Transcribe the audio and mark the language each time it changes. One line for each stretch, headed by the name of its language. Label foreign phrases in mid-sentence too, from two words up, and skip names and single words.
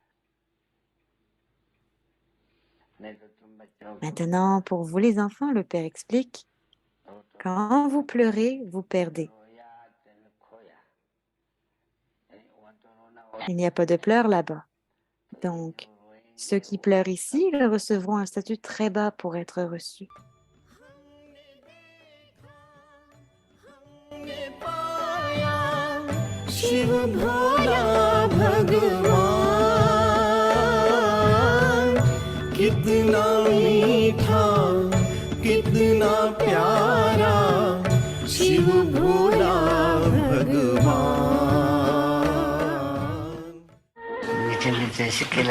French: Maintenant, pour vous les enfants, le Père explique, quand vous pleurez, vous perdez. Il n'y a pas de pleurs là-bas. Donc, ceux qui pleurent ici, ils recevront un statut très bas pour être reçus.
Hindi: शिव भोला भगवान कितना मीठा कितना प्यारा शिव भोला भगवान